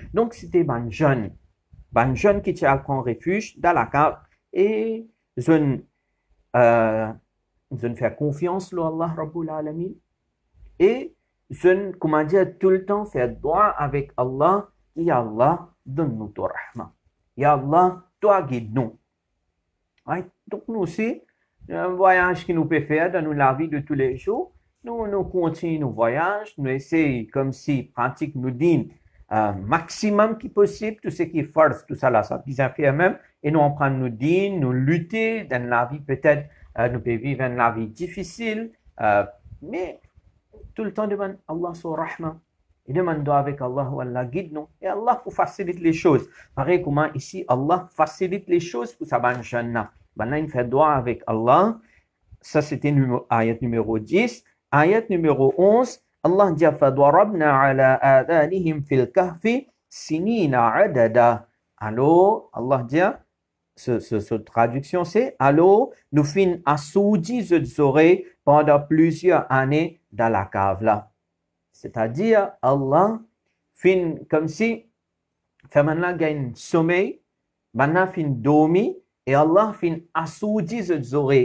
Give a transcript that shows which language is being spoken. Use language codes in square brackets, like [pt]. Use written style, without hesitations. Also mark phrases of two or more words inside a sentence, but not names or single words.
[fr] Donc, c'était ban jeune qui tient à prendre refuge dans la cave et je faire confiance à Allah [ar] رب العالمين [fr] et je, comment dire, tout le temps faire droit avec Allah. [ar] يا الله, [fr] donne-nous ton rahma. [ar] يا الله, [fr] toi guide-nous. Right? Donc nous aussi, un voyage qui nous peut faire dans la vie de tous les jours, nous continuons nos voyages, nous essayons comme si pratique nous dit maximum qui possible, tout ce qui est force, tout ça là, ça vient faire même, et nous on prend nous dire, nous lutter dans la vie peut-être, nous pouvons vivre dans la vie difficile, mais tout le temps demande Allah son rahma. Et demande avec Allah, Allah guide nous. Et Allah pour faciliter les choses. Pareil comment ici, Allah facilite les choses pour sa bonne jeune. Maintenant, il fait droit avec Allah. Ça, c'était ayat numéro 10. Ayat numéro 11, Allah dit [ar] فَضَرَبْنَا عَلَىٰ آذَانِهِمْ فِي الْكَهْفِ سِنِينَ عَدَدًا. [fr] Alors, Allah dit, cette traduction c'est, alors, nous fin assourdis les oreilles pendant plusieurs années dans la cave là. C'est-à-dire, Allah fin comme si, fait maintenant gagne sommeil, maintenant fin dormi, et Allah fin assourdis les oreilles.